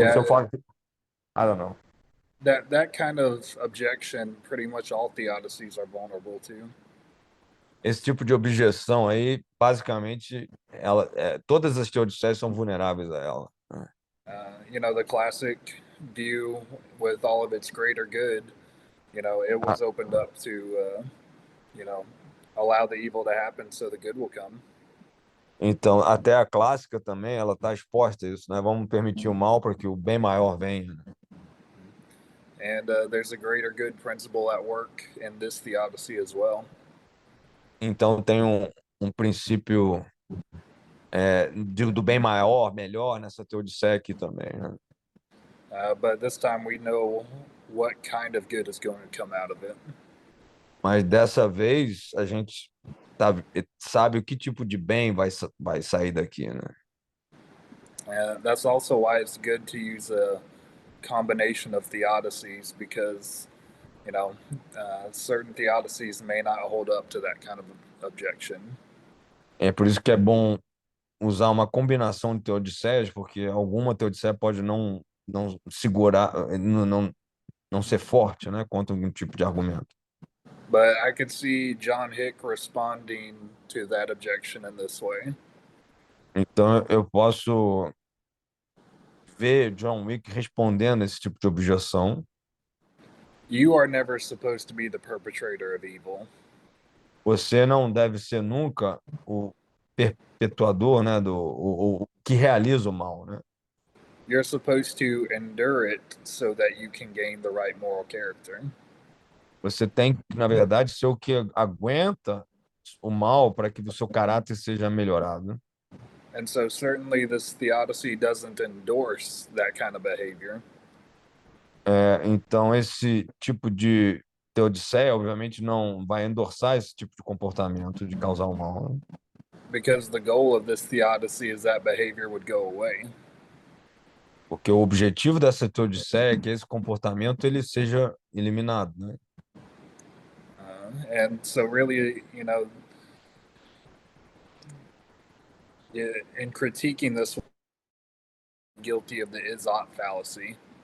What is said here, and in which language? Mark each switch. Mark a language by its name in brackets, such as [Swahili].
[English] Yeah, so far, I don't know. that kind of objection, pretty much all theodicies are vulnerable to. [Portuguese] Esse tipo de objeção aí, basicamente, todas as teodiceas são vulneráveis a ela. [English] The classic view with all of its greater good, it was opened up to, allow the evil to happen so the good will come. [Portuguese] Então, até a clássica também, ela está exposta a isso, né? Vamos permitir o mal para que o bem maior venha. [English] And there's a greater good principle at work in this theodicy as well. [Portuguese] Então, tem um princípio do bem maior, melhor, nessa teodiceia aqui também, né? [English] But this time we know what kind of good is going to come out of it. [Portuguese] Mas dessa vez, a gente sabe o que tipo de bem vai sair daqui, né? [English] That's also why it's good to use a combination of theodicies, because certain theodicies may not hold up to that kind of objection. [Portuguese] É por isso que é bom usar uma combinação de teodiceias, porque alguma teodiceia pode não segurar, não ser forte, né, contra algum tipo de argumento. [English] But I could see John Hick responding to that objection in this way. [Portuguese] Então eu posso ver John Wick respondendo esse tipo de objeção. [English] You are never supposed to be the perpetrator of evil. [Portuguese] Você não deve ser nunca o perpetuador, né, o que realiza o mal, né? [English] You're supposed to endure it so that you can gain the right moral character. [Portuguese] Você tem que, na verdade, ser o que aguenta o mal para que o seu caráter seja melhorado, né? [English] And so certainly this theodicy doesn't endorse that kind of behavior. [Portuguese] Então, esse tipo de teodiceia, obviamente, não vai endossar esse tipo de comportamento de causar o mal, né? [English] Because the goal of this theodicy is that behavior would go away. [Portuguese] Porque o objetivo dessa teodiceia é que esse comportamento ele seja eliminado, né? [English] And so really, you know, in critiquing this, guilty of the is-ought fallacy.